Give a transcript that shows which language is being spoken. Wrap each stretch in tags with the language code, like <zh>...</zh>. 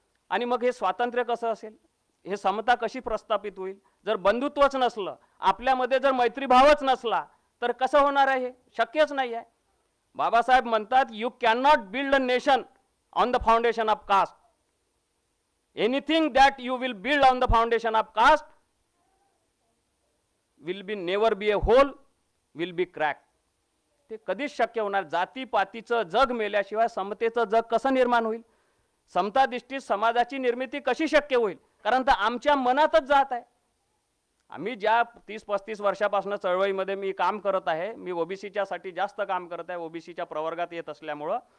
<mr>आणि मग हे स्वातंत्र्य कसं असेल, हे समता कशी प्रस्थापित होईल? जर बंधुत्वच नसलं, आपल्यामध्ये जर मैत्रीभावच नसला तर कसं होणार आहे? हे शक्यच नाही आहे. बाबासाहेब म्हणतात</mr> <en>You can not build a nation on the foundation of caste. Anything that you will build on the foundation of caste will be never be a whole, will be crack.</en> <mr>ते कधीच शक्य होणार. जातीपातीचं जग मेल्याशिवाय समतेचं जग कसं निर्माण होईल? समताधिष्ठित समाजाची निर्मिती कशी शक्य होईल? कारण तर आमच्या मनातच जात आहे. आम्ही ज्या 30-35 वर्षापासून चळवळीमध्ये मी काम करत आहे, मी ओबीसीच्या साठी जास्त काम करत आहे, ओबीसीच्या प्रवर्गात येत असल्यामुळं.</mr>